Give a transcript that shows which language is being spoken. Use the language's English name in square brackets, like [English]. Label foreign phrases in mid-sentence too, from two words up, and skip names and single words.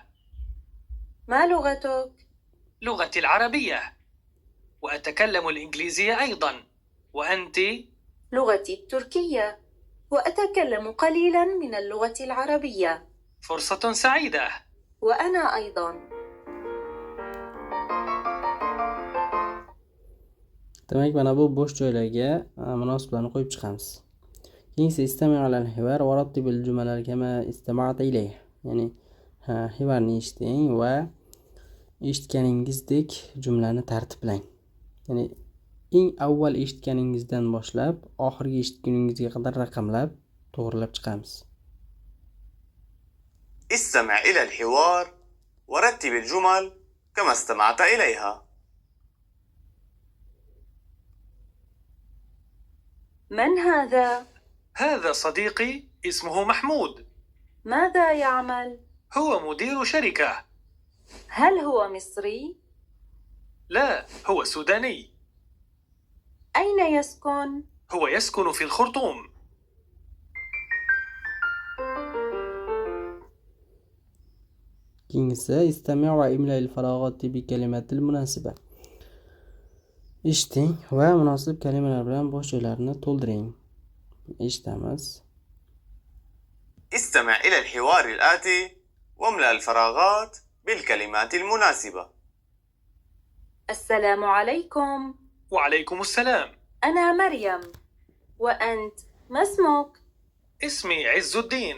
[Arabic] ما لغتك؟ لغتي العربية، وأتكلم الإنجليزية أيضا. وأنت؟ لغتي التركية، وأتكلم قليلا من اللغة العربية. فرصة سعيدة. وأنا أيضا. [Uzbek] demak mana bu bo'sh joylarga munosiblarni qo'yib chiqamiz. [Arabic] Keyingi استمع إلى الحوار ورتب الجمل كما استمعت إليه. [Uzbek] Ya'ni hivarni eshiting va eshitganingizdek jumlani tartiblang. Ya'ni eng avval eshitganingizdan boshlab oxirgi eshitguningizga qadar raqamlab to'g'rilab chiqamiz. [Arabic] استمع إلى الحوار ورتب الجمل كما استمعت إليها. من هذا؟ هذا صديقي اسمه محمود. ماذا يعمل؟ هو مدير شركة. هل هو مصري؟ لا، هو سوداني. أين يسكن؟ هو يسكن في الخرطوم. Keyingisi استمع واملأ الفراغات بالكلمات المناسبة. [Uzbek] Eshiting va munosib kalimalar bilan bo'sh joylarni to'ldiring. Eshitamiz. [Arabic] استمع إلى الحوار الآتي واملأ الفراغات بالكلمات المناسبة. السلام عليكم. وعليكم السلام. أنا مريم. وأنت ما اسمك؟ اسمي عز الدين.